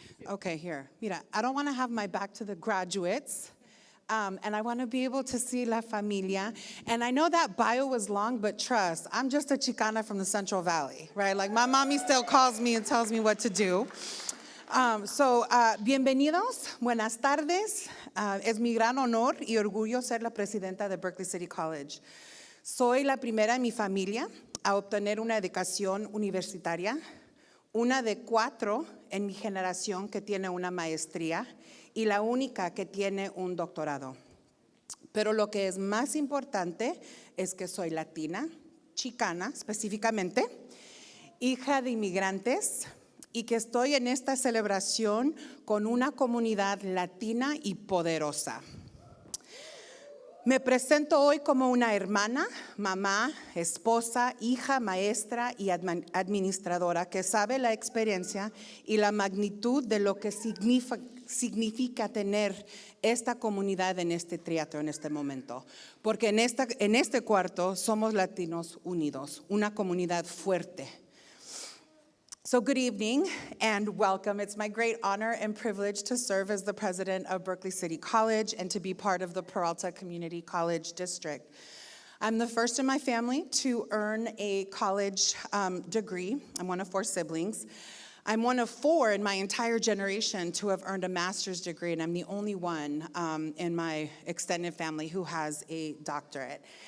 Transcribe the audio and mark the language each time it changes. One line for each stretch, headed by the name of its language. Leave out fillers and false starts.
English: Okay, here, mira, I don't want to have my back to the graduates, and I want to be able to see
Spanish: la familia,
English: and I know that bio was long, but trust, I'm just a Chicana from the Central Valley, right? Like my mommy still calls me and tells me what to do.
Spanish: Bienvenidos, buenas tardes. Es mi gran honor y orgullo ser la presidenta de Berkeley City College. Soy la primera en mi familia a obtener una educación universitaria, una de 4 en mi generación que tiene una maestría y la única que tiene un doctorado. Pero lo que es más importante es que soy latina, chicana específicamente, hija de inmigrantes y que estoy en esta celebración con una comunidad latina y poderosa. Me presento hoy como una hermana, mamá, esposa, hija, maestra y administradora que sabe la experiencia y la magnitud de lo que significa tener esta comunidad en este teatro en este momento. Porque en este cuarto somos latinos unidos, una comunidad fuerte.
English: So good evening and welcome. It's my great honor and privilege to serve as the president of Berkeley City College and to be part of the Peralta Community College District. I'm the first in my family to earn a college degree. I'm one of 4 siblings. I'm one of 4 in my entire generation to have earned a master's degree, and I'm the only one in my extended family who has a doctorate.